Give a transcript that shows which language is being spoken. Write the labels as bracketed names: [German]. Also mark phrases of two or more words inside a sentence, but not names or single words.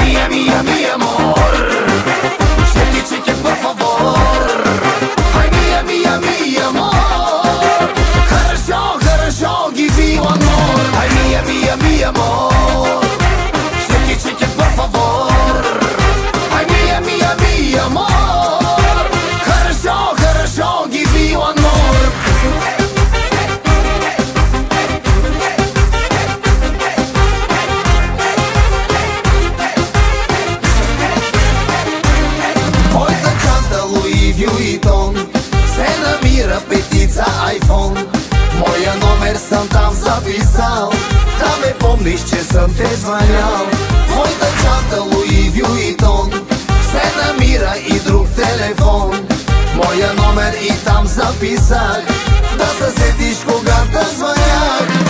[Spanish] mía, mi amor, se dice que por favor. Ay, mía, mi amor, хорошо, [English] give me one more. [Spanish] Ay, mía, mi amor, se dice que por favor. Ay, mía, mi amor, хорошо, [English] give me one more. [Bulgarian] Vuitton se намира петица iPhone. Моя номер съм там записал, да ме помниш, че съм те звънял. Твоята чанта Луи Vuitton се намира и друг телефон. Моя номер и там записах, да се сетиш когато звънях.